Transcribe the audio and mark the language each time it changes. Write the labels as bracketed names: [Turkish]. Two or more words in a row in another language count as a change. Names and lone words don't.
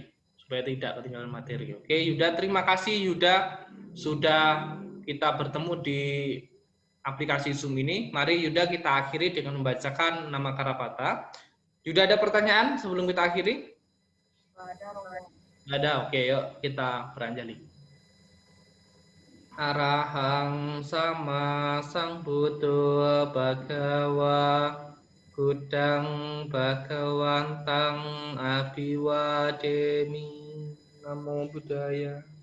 [Indonesian] Oke, Yuda, terima kasih Yuda sudah kita bertemu di aplikasi Zoom ini. Mari Yuda kita akhiri dengan membacakan nama Karapata. Yuda, ada pertanyaan sebelum kita akhiri? Nggak ada Romo. Nggak ada, oke, yuk kita beranjali. [Pali] Arahang sama sang Buddha Bhagawa Kudang Bhagawantang Abhiwademi. Namo Buddhaya.